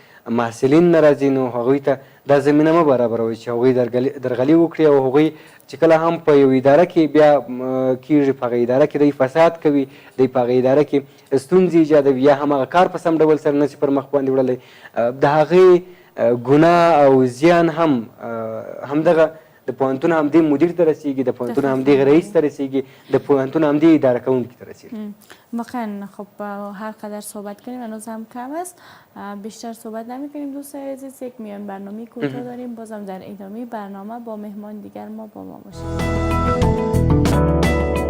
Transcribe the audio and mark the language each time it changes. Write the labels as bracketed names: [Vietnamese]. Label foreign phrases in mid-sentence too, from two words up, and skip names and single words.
[Pashto] محصلین نه راځي نو هغوی ته دا زمینه مه برابروئ چې هغوی درغلي وکړي او هغوی چې کله هم په یو اداره کې بیا کېږي په هغه اداره کې دوی فساد کوي دوی په هغه اداره کې ستونزې ایجادوي یا هماغه کار په سم ډول سره نه شي پر مخ باندې وړلی د هغې ګناه او زیان هم همدغه د پوهنتون همدې مدیر ته رسیږي د پوهنتون همدې رئیس ته رسیږي د پوهنتون همدې اداره کوونکي ته رسیږي [Persian] واقعا خب هر قدر صحبت کنیم هنوز هم کم است بیشتر صحبت نمی کنیم دوستان عزیز یک میان برنامه کوتاه داریم بازم در ادامه برنامه با مهمان دیگر ما با ما باشید